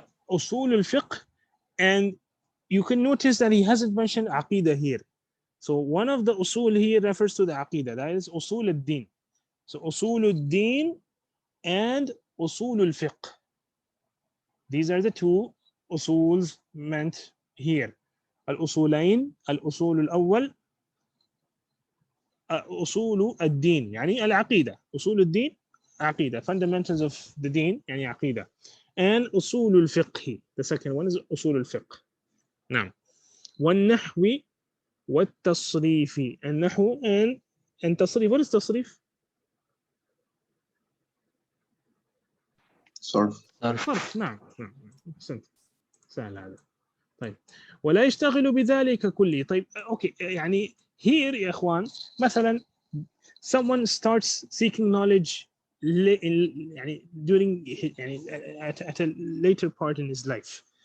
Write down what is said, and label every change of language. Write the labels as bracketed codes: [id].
[en] أصول الفقه, and you can notice that he hasn't mentioned aqidah here. So one of the usul here refers to the aqidah, that is usul al-din. So usul al-din and usul al-fiqh. These are the two usuls meant here. [ar] Al-usulayn, al-usul al-awwal, أصول الدين يعني العقيدة. أصول الدين عقيدة, [en] fundamentals of the deen [ar] يعني عقيدة. [en] And [ar] أصول الفقه, [en] the second one is أصول الفقه. [ar] نعم. والنحو والتصريف. النحو and تصريف. [en] What is تصريف? [ar] صرف. صرف. نعم. أحسنت. سهل هذا. طيب. ولا يشتغل بذلك كله. [en] طيب أوكي يعني here [ar] يا إخوان [en] مثلا someone starts seeking knowledge يعني during يعني at a later part in his life.